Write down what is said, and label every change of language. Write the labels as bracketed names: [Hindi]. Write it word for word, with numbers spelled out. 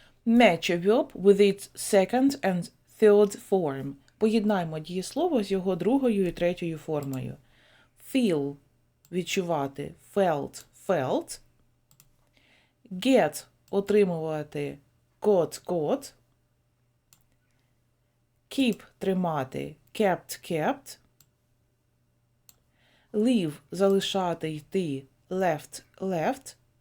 [English] Match a verb with its second and third form. [Ukrainian] Поєднаємо дієслово з його другою і третьою формою. [English] Feel – відчувати, felt – felt, get – отримувати, got – got, keep – тримати, kept – kept, leave – залишати, йти, left – left,